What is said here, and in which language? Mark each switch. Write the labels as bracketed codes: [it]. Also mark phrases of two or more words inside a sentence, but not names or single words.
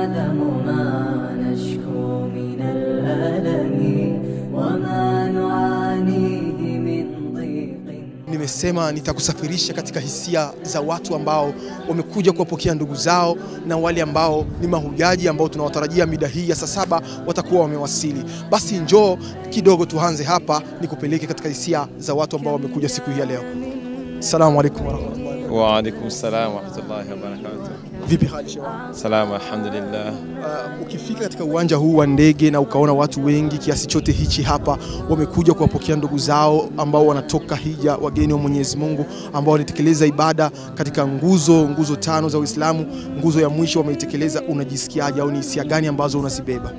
[sw] Nimesema nitakusafirisha katika hisia za watu ambao wamekuja kuwapokea ndugu zao na wale ambao ni mahujaji ambao tunawatarajia mida hii ya saa 7 watakuwa wamewasili. Basi njoo kidogo tuanze hapa nikupeleke katika hisia za watu ambao wamekuja siku hii ya leo. [ar] السلام عليكم ورحمة الله. وعليكم السلام ورحمة الله وبركاته. [sw] Vipi hali shewa? Salama alhamdulillah. Ukifika katika uwanja huu wa ndege na ukaona watu wengi kiasi chote hichi hapa wamekuja kuwapokea ndugu zao ambao wanatoka hija, wageni wa Mwenyezi Mungu ambao wanatekeleza ibada katika nguzo 5 za Uislamu, nguzo ya mwisho wameitekeleza, unajisikiaje au ni hisia gani ambazo unazibeba?